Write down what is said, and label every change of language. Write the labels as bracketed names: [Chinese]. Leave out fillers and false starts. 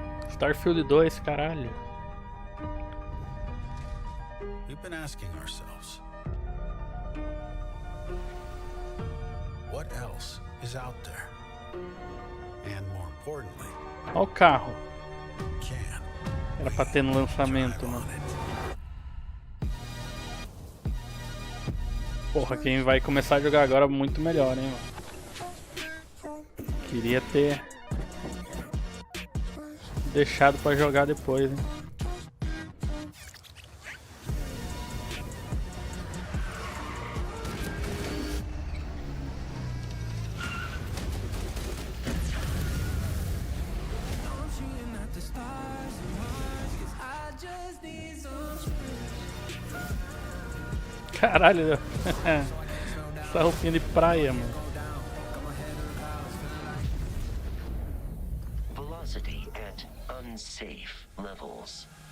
[Portuguese] Starfield 2, caralho. [English] We've been asking ourselves, what else is out there? And more importantly, [Portuguese] olha o carro. [English] can [Portuguese] Era pra ter no lançamento, mano. Porra, quem vai começar a jogar agora muito melhor, hein, mano. Queria ter deixado pra jogar depois, hein. Caralho, essa roupinha de praia, mano. [English] Velocity at unsafe levels.